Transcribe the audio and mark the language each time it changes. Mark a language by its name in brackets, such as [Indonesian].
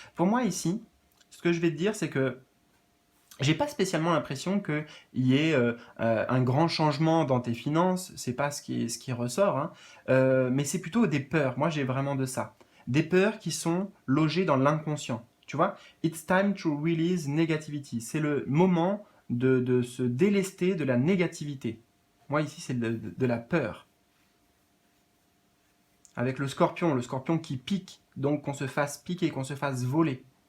[French] Pour moi ici, ce que je vais te dire, c'est que j'ai pas spécialement l'impression qu'il y ait un grand changement dans tes finances, c'est pas ce qui ressort, hein. Mais c'est plutôt des peurs. Moi j'ai vraiment de ça. Des peurs qui sont logées dans l'inconscient. Tu vois, [English] it's time to release negativity. [French] C'est le moment de se délester de la négativité. Moi ici c'est de la peur. Avec le scorpion qui pique, donc qu'on se fasse piquer, qu'on se fasse voler.